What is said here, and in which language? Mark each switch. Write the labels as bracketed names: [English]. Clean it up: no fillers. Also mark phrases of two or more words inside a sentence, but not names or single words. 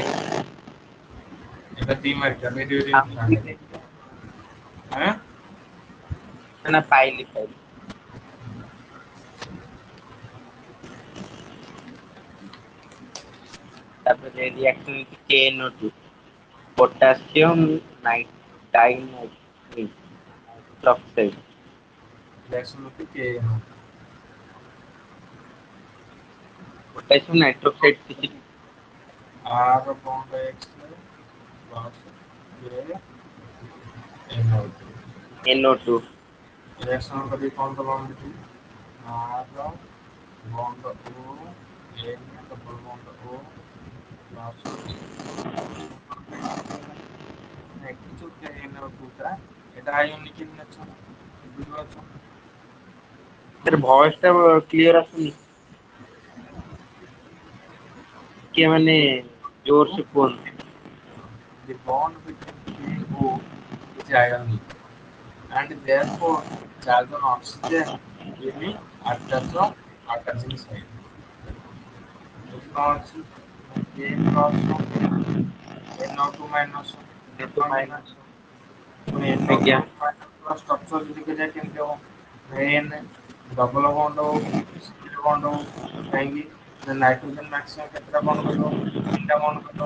[Odia] ଏଟା ଦି ମାର୍କିଆ [English] very very important [Odia] ଆଁ ନା ପାଇଲି ପାଇଲି ତାପରେ ରିଆକ୍ସନ KNO2 [English] potassium nitroxide [Odia] ରିଆକ୍ସନ ହଉଛି KNO [English] potassium nitroxide କିଛି R bond X plus K NO2 NO2 [Odia] ରିଆକ୍ସନ କରି କଣ ଦବା ଆମକୁ [English] R bond O N double bond O plus [Odia] ଦେଖିଛୁ କୋଉଟା ଏଟା [English] ionic in nature [Odia] ବୁଝିପାରୁଛ। ତାର ଭଏସ ଟା କ୍ଲିୟର ଆସୁନି। ଟିକେ ମାନେ ଜୋର ସେ କୁହନ୍ତୁ। [English] The bond between K O is ionic and therefore charge on oxygen will be attached on attaching side. [Odia] ଏଠି କଣ ଅଛି ନା K ପ୍ଲସ NO2 ମାଇନସ ଟୁ ହଁ କି ନା ମାଇନସ ପୁଣି ଆଜ୍ଞା NO2 [English] minus structure [Odia] ଯଦି ଦେଖିବା କେମିତି ହବ N [English] double bond [Odia] ହଉ [English] single bond [Odia] ହଉ କାହିଁକି ନା ନାଇଟ୍ରୋଜେନ ମ୍ୟାକ୍ସିମମ୍ କେତେଟା ବଣ୍ଡ କରିବ ତିନିଟା ବଣ୍ଡ କରିବ